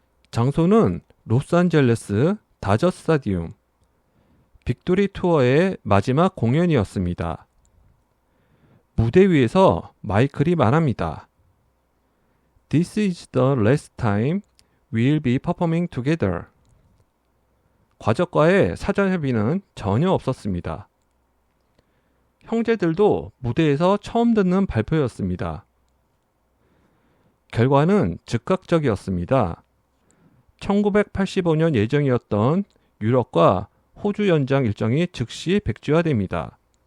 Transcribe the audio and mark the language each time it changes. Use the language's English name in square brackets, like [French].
[Korean] 장소는 로스앤젤레스 다저 스타디움, 빅토리 투어의 마지막 공연이었습니다. 무대 위에서 마이클이 말합니다. [English] This is the last time we'll be performing together. [Korean] 과적과의 사전 협의는 전혀 없었습니다. 형제들도 무대에서 처음 듣는 발표였습니다. 결과는 즉각적이었습니다. 1985년 예정이었던 유럽과 호주 연장 일정이 즉시 백지화됩니다.